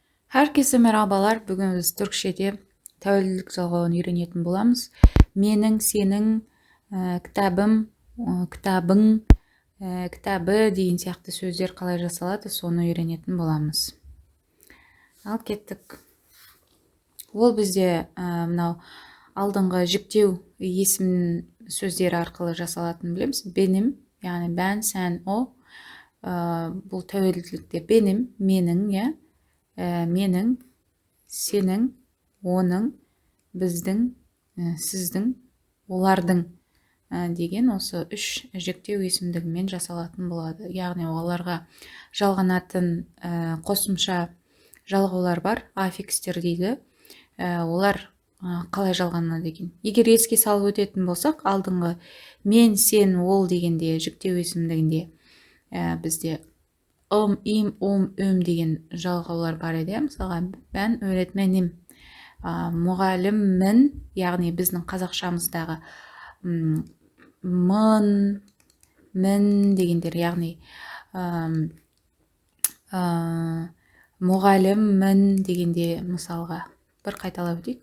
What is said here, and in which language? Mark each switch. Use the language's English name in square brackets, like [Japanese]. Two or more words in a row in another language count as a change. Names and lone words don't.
[Turkish] Herkese merhabalar. Bugün biz Türkçe'de [Kazakh] tәуелділік жалғауын үйренетін боламыз. Менің, сенің, кітабым, кітабың, кітабы деген сияқты сөздер қалай жасалады, соны үйренетін боламыз. Ал кеттік. Ол бізде мынау алдыңғы жіктеу есім сөздері арқылы жасалатынын білеміз. [Turkish] Benim, яғни ben, sen, o. [Kazakh] Бұл тәуелділікте benim, менің, менің, сенің, оның, біздің, сіздің, олардың деген осы үш жіктеу есімдігімен жасалатын болады. Яғни оларға жалғанатын қосымша жалғаулар бар, аффикстер дейді. Олар қалай жалғанады екен? Егер еске салып өтетін болсақ, алдыңғы мен, сен, ол дегенде жіктеу есімдігінде бізде им, деген жалғаулар бар еді. Мысалға, [Turkish] ben öğretmenim, [Kazakh] мұғаліммін, яғни біздің қазақшамыздағы мын, мін дегендер, яғни мұғаліммін дегенде, мысалға, бір қайталап өтейік.